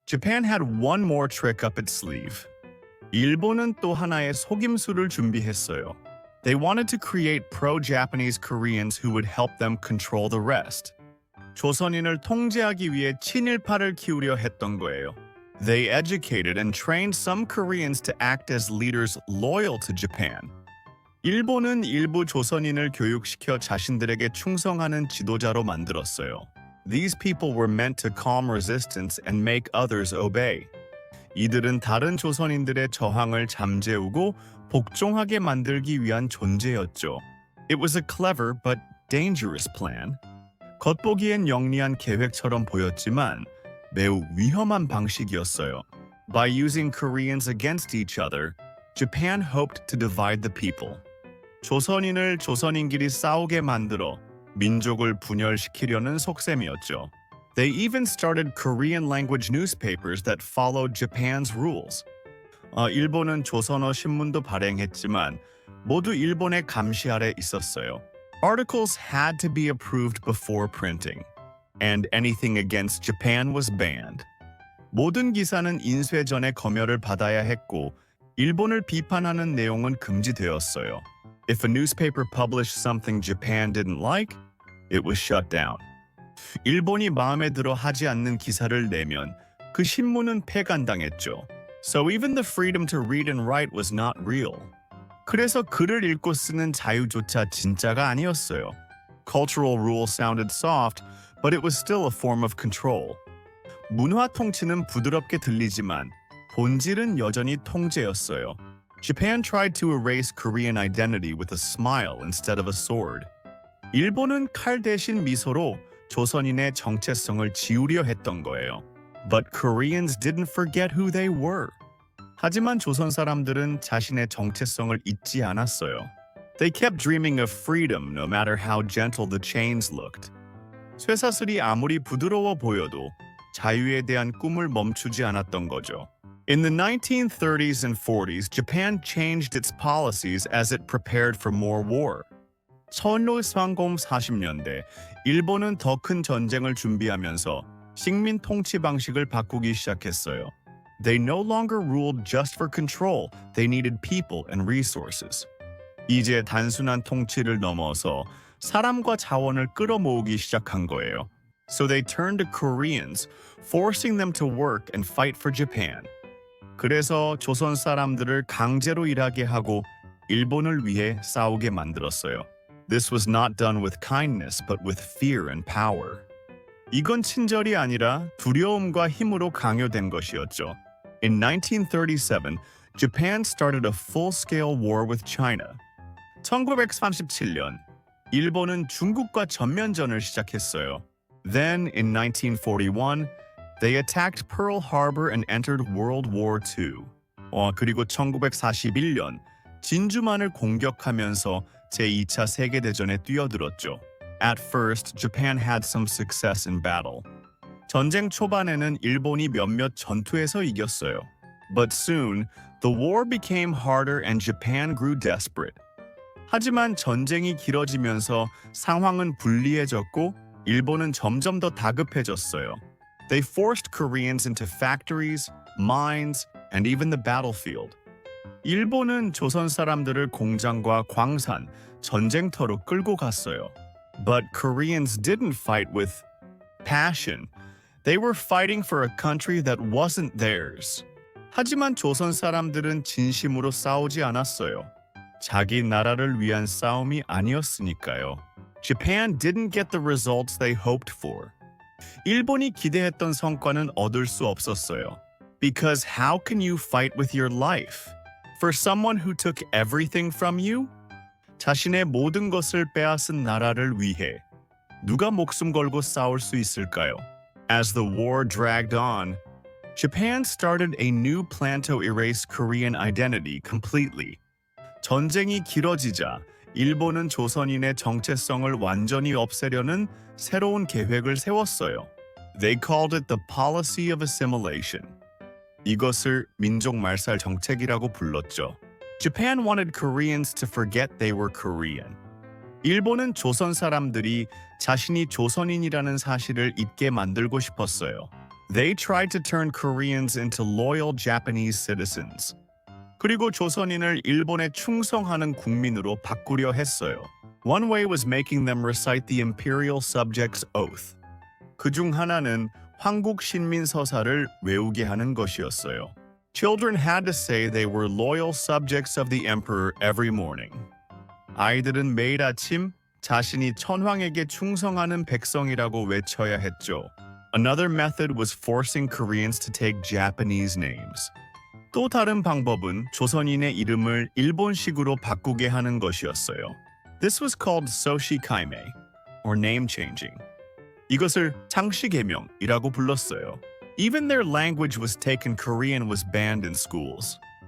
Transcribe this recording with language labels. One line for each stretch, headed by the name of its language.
English: Japan had one more trick up its sleeve.
Korean: 일본은 또 하나의 속임수를 준비했어요.
English: They wanted to create pro-Japanese Koreans who would help them control the rest.
Korean: 조선인을 통제하기 위해 친일파를 키우려 했던 거예요.
English: They educated and trained some Koreans to act as leaders loyal to Japan.
Korean: 일본은 일부 조선인을 교육시켜 자신들에게 충성하는 지도자로 만들었어요.
English: These people were meant to calm resistance and make others obey.
Korean: 이들은 다른 조선인들의 저항을 잠재우고 복종하게 만들기 위한 존재였죠.
English: It was a clever but dangerous plan.
Korean: 겉보기엔 영리한 계획처럼 보였지만 매우 위험한 방식이었어요.
English: By using Koreans against each other, Japan hoped to divide the people.
Korean: 조선인을 조선인끼리 싸우게 만들어 민족을 분열시키려는 속셈이었죠.
English: They even started Korean language newspapers that followed Japan's rules.
Korean: 일본은 조선어 신문도 발행했지만 모두 일본의 감시 아래 있었어요.
English: Articles had to be approved before printing, and anything against Japan was banned.
Korean: 모든 기사는 인쇄 전에 검열을 받아야 했고 일본을 비판하는 내용은 금지되었어요.
English: If a newspaper published something Japan didn't like, it was shut down.
Korean: 일본이 마음에 들어 하지 않는 기사를 내면 그 신문은 폐간당했죠.
English: So even the freedom to read and write was not real.
Korean: 그래서 글을 읽고 쓰는 자유조차 진짜가 아니었어요.
English: Cultural rule sounded soft, but it was still a form of control.
Korean: 문화 통치는 부드럽게 들리지만 본질은 여전히 통제였어요.
English: Japan tried to erase Korean identity with a smile instead of a sword.
Korean: 일본은 칼 대신 미소로 조선인의 정체성을 지우려 했던 거예요.
English: But Koreans didn't forget who they were.
Korean: 하지만 조선 사람들은 자신의 정체성을 잊지 않았어요.
English: They kept dreaming of freedom no matter how gentle the chains looked.
Korean: 쇠사슬이 아무리 부드러워 보여도 자유에 대한 꿈을 멈추지 않았던 거죠.
English: In the 1930s and 40s, Japan changed its policies as it prepared for more war.
Korean: 1940년대, 일본은 더 큰 전쟁을 준비하면서 식민 통치 방식을 바꾸기 시작했어요.
English: They no longer ruled just for control. They needed people and resources.
Korean: 이제 단순한 통치를 넘어서 사람과 자원을 끌어모으기 시작한 거예요.
English: So they turned to Koreans, forcing them to work and fight for Japan.
Korean: 그래서 조선 사람들을 강제로 일하게 하고 일본을 위해 싸우게 만들었어요.
English: This was not done with kindness, but with fear and power.
Korean: 이건 친절이 아니라 두려움과 힘으로 강요된 것이었죠.
English: In 1937, Japan started a full-scale war with China.
Korean: 1937년, 일본은 중국과 전면전을 시작했어요.
English: Then, in 1941, they attacked Pearl Harbor and entered World War II.
Korean: 그리고 1941년, 진주만을 공격하면서 제2차 세계대전에 뛰어들었죠.
English: At first, Japan had some success in battle.
Korean: 전쟁 초반에는 일본이 몇몇 전투에서 이겼어요.
English: But soon, the war became harder and Japan grew desperate.
Korean: 하지만 전쟁이 길어지면서 상황은 불리해졌고 일본은 점점 더 다급해졌어요.
English: They forced Koreans into factories, mines, and even the battlefield.
Korean: 일본은 조선 사람들을 공장과 광산, 전쟁터로 끌고 갔어요.
English: But Koreans didn't fight with passion. They were fighting for a country that wasn't theirs.
Korean: 하지만 조선 사람들은 진심으로 싸우지 않았어요. 자기 나라를 위한 싸움이 아니었으니까요.
English: Japan didn't get the results they hoped for.
Korean: 일본이 기대했던 성과는 얻을 수 없었어요.
English: Because how can you fight with your life? For someone who took everything from you?
Korean: 자신의 모든 것을 빼앗은 나라를 위해 누가 목숨 걸고 싸울 수 있을까요?
English: As the war dragged on, Japan started a new plan to erase Korean identity completely.
Korean: 전쟁이 길어지자 일본은 조선인의 정체성을 완전히 없애려는 새로운 계획을 세웠어요.
English: They called it the policy of assimilation.
Korean: 이것을 민족 말살 정책이라고 불렀죠.
English: Japan wanted Koreans to forget they were Korean.
Korean: 일본은 조선 사람들이 자신이 조선인이라는 사실을 잊게 만들고 싶었어요.
English: They tried to turn Koreans into loyal Japanese citizens.
Korean: 그리고 조선인을 일본에 충성하는 국민으로 바꾸려 했어요.
English: One way was making them recite the imperial subject's oath.
Korean: 그중 하나는 황국 신민 서사를 외우게 하는 것이었어요.
English: Children had to say they were loyal subjects of the emperor every morning.
Korean: 아이들은 매일 아침 자신이 천황에게 충성하는 백성이라고 외쳐야 했죠.
English: Another method was forcing Koreans to take Japanese names.
Korean: 또 다른 방법은 조선인의 이름을 일본식으로 바꾸게 하는 것이었어요.
English: This was called soshikaime, or name changing.
Korean: 이것을 창씨개명이라고 불렀어요.
English: Even their language was taken. Korean was banned in schools.